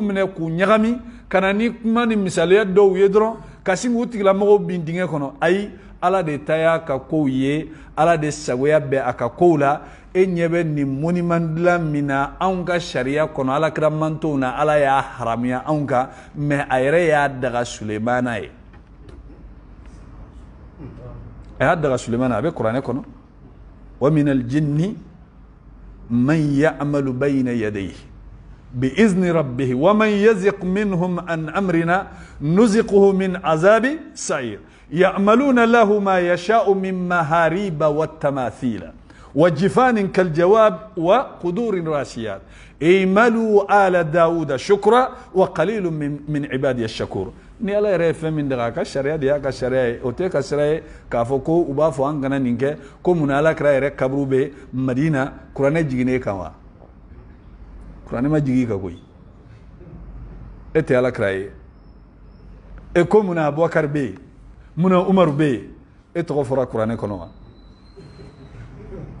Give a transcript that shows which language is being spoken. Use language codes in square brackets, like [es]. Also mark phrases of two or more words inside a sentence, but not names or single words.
[bm] minɛ k'u ɲagami ka na ni kuma ni misaliya dɔw ye dɔrɔn ka sin k'u tigilamɔgɔw bin dingɛ kɔnɔ ayi ala de ta y'a ka kow ye ala de sagoya bɛ a ka kow la e ɲɛ bɛ nin monument dilan min na anw ka sariya kɔnɔ alakira mantow na ala y'a haramuya anw kan mais a yɛrɛ y'a daga Sulemana ye [ar] هذا سليمان أبي قرآن يكونه ومن الجن من يعمل بين يديه بإذن ربه ومن يزق منهم عن أمرنا نزقه من عذاب سعير يعملون له ما يشاء من محاريب والتماثيل وجفان كالجواب وقدور راسيات اعملوا آل داود شكرا وقليل من عبادي الشكور [bm] ni ala yɛrɛ ye fɛn min daga a ka sariya de y'a ka sariya ye o tɛ ka sariya ye k'a fɔ ko u b'a fɔ an kana nin kɛ ko mun na ala kira yɛrɛ kaburu bɛ Madina kuranɛ jiginnen kan wa kuranɛ ma jigin kan koyi e tɛ ala kira ye e ko mun na Abubakar bɛ yen mun na Umaru bɛ yen e tɔgɔ fɔra kuranɛ kɔnɔ wa e